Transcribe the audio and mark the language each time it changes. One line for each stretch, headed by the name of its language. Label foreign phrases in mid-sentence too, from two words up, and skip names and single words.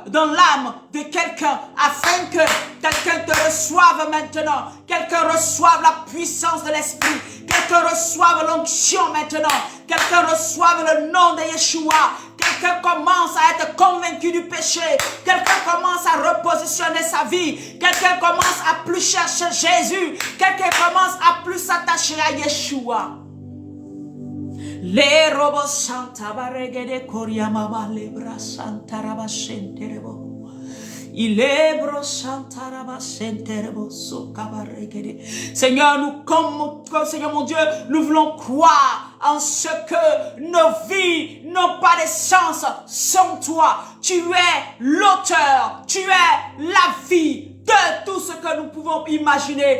French: dans l'âme de quelqu'un, afin que quelqu'un te reçoive maintenant, quelqu'un reçoive la puissance de l'esprit, quelqu'un reçoive l'onction maintenant, quelqu'un reçoive le nom de Yeshua, quelqu'un commence à être convaincu du péché, quelqu'un commence à repositionner sa vie, quelqu'un commence à plus chercher Jésus, quelqu'un commence à plus s'attacher à Yeshua. Les robots santa baregede koriamaba lebra santa rabashenterebo. Seigneur, Seigneur mon Dieu, nous voulons croire en ce que nos vies n'ont pas de sens sans toi. Tu es l'auteur, tu es la vie de tout ce que nous pouvons imaginer.